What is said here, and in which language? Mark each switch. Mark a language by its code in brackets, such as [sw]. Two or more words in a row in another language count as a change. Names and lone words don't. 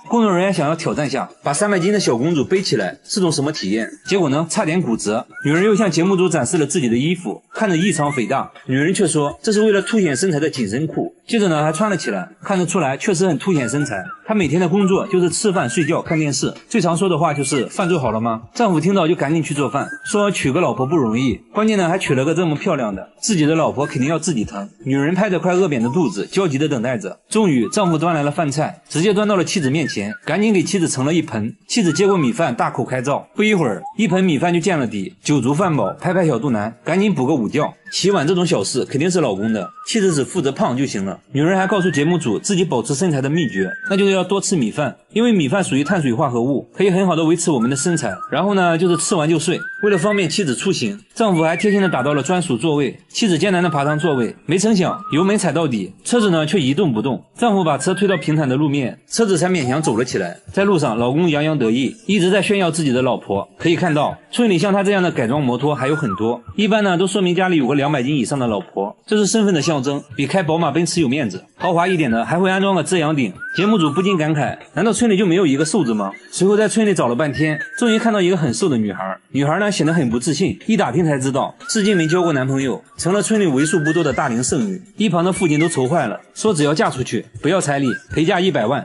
[zh] 工作人員想要挑戰下，把300斤的小公主背起來，是種什麼體驗？結果呢，差點骨折。女人又向節目組展示了自己的衣服，看着異常肥大，女人卻說這是為了凸顯身材的緊身褲。接着呢，還穿了起來，看得出來確實很凸顯身材。她每天的工作就是吃飯、睡覺、看電視，最常說的話就是飯做好了嗎？丈夫聽到就趕緊去做飯，說娶個老婆不容易，關鍵呢還娶了個這麼漂亮的，自己的老婆肯定要自己疼。女人拍着快餓扁的肚子，焦急地等待着。終於，丈夫端來了飯菜，直接端到了妻子面前，趕緊給妻子盛了一盆。妻子接過米飯，大口開造，不一會兒，一盆米飯就見了底，酒足飯飽，拍拍小肚腩，趕緊補個午覺。洗碗這種小事肯定是老公的，妻子只負責胖就行了。女人還告訴節目組自己保持身材的秘訣，那就是要多吃米飯，因為米飯屬於碳水化合物，可以很好的維持我們的身材。然後呢，就是吃完就睡。為了方便妻子出行，丈夫還貼心的打到了專屬座位，妻子艱難的爬上座位，沒成想油門踩到底，車子呢卻一動不動。丈夫把車推到平坦的路面，車子才勉強走了起來。在路上，老公洋洋得意，一直在炫耀自己的老婆。可以看到，村裡像他這樣的改裝摩托還有很多，一般呢都說明家裡有個200斤以上的老婆，這是身份的象徵，比開寶馬奔馳有面子。豪華一點的還會安裝個遮陽頂。節目組不禁感慨，難道村裡就沒有一個瘦子嗎？隨後在村裡找了半天，終於看到一個很瘦的女孩。女孩呢顯得很不自信，一打聽才知道至今没交過男朋友，成了村裡為數不多的大齡剩女。一旁的父親都愁壞了，說只要嫁出去不要彩禮，陪嫁100萬。